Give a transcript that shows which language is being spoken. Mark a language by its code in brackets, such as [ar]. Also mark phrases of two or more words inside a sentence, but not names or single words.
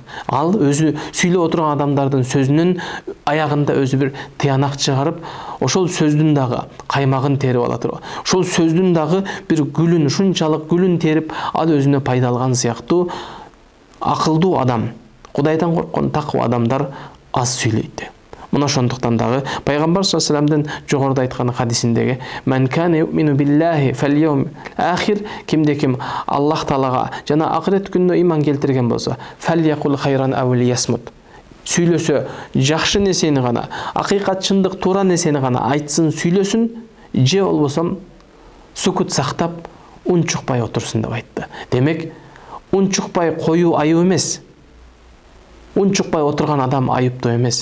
[ky] Ал өзү сүйлөп отурган адамдардын сөзүнүн аягында өзү бир тыянак чыгарып, ошол сөздүн дагы каймагын терип алат. Ошол сөздүн дагы бир гүлүн, ушунчалык гүлүн терип, ал өзүнө пайда алган сыяктуу акылдуу адам, Кудайдан корккон таква адамдар аз сүйлөйт. Мына ошондуктан дагы пайгамбар [ar] صلى الله عليه وسلم [ky] жогоруда айткан хадисиндеги [ar] "من كان يؤمن بالله واليوم الآخر", [ky] кимде ким Аллах Таалага жана акырет күнүнө иман келтирген болсо, [ar] "فليقل خيرا أو ليصمت", [ky] сүйлөсө жакшы нерсени гана, акыйкат, чындык, туура нерсени гана айтсын, сүйлөсүн, же болбосо сукут сактап, унчукпай отурсун деп айтты. Демек, унчукпай коюу айып эмес. Унчукпай отурган адам айыптуу эмес.